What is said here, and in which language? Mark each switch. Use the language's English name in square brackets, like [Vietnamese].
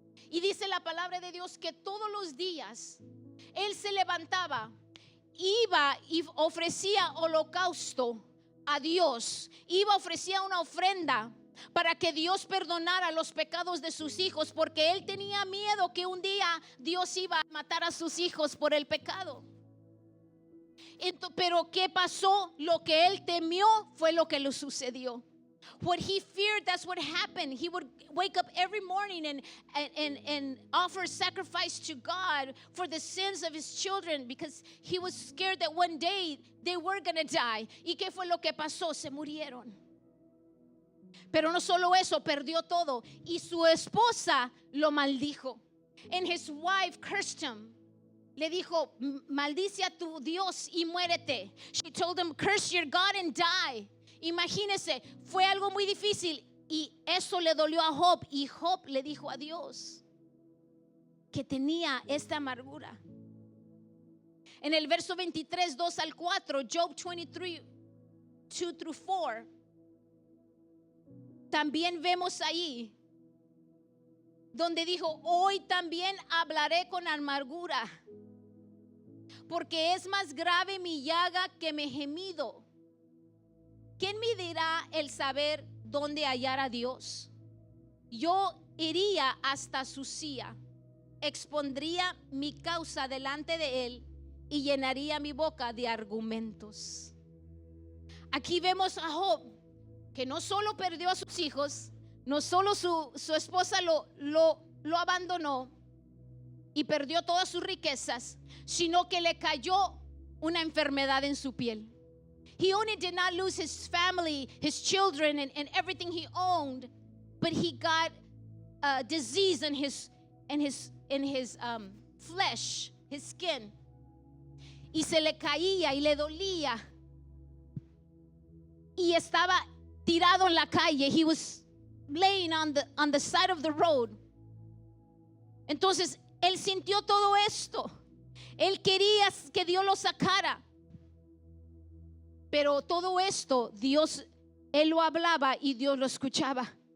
[Spanish] Y dice la palabra de Dios que todos los días él se levantaba, iba y ofrecía holocausto a Dios, iba, ofrecía una ofrenda para que Dios perdonara los pecados de sus hijos, porque él tenía miedo que un día Dios iba a matar a sus hijos por el pecado. Pero ¿qué pasó? Lo que él temió fue lo que le sucedió. [English] What he feared, that's what happened. He would wake up every morning and offer sacrifice to God for the sins of his children, because he was scared that one day they were going to die. [Spanish] ¿Y qué fue lo que pasó? Se murieron. Pero no solo eso, perdió todo. Y su esposa lo maldijo. [English] And his wife cursed him. [Spanish] Le dijo: maldice a tu Dios y muérete. [English] She told him, curse your God and die. [Spanish] Imagínese, fue algo muy difícil y eso le dolió a Job. Y Job le dijo a Dios que tenía esta amargura. En el verso 23, 2-4, Job 23, 2-4, también vemos ahí donde dijo: hoy también hablaré con amargura, porque es más grave mi llaga que mi gemido. ¿Quién me dirá el saber dónde hallar a Dios? Yo iría hasta su silla, expondría mi causa delante de él y llenaría mi boca de argumentos. Aquí vemos a Job, que no solo perdió a sus hijos, no solo su esposa lo abandonó y perdió todas sus riquezas, sino que le cayó una enfermedad en su piel. [English] He only did not lose his family, his children, and everything he owned, but he got a disease in his flesh, his skin. [Spanish] Y se le caía y le dolía. Y estaba tirado en la calle. [English] He was laying on the side of the road. [Spanish] Entonces él sintió todo esto. Él quería que Dios lo sacara. Pero todo esto, Dios, él lo hablaba y Dios lo escuchaba.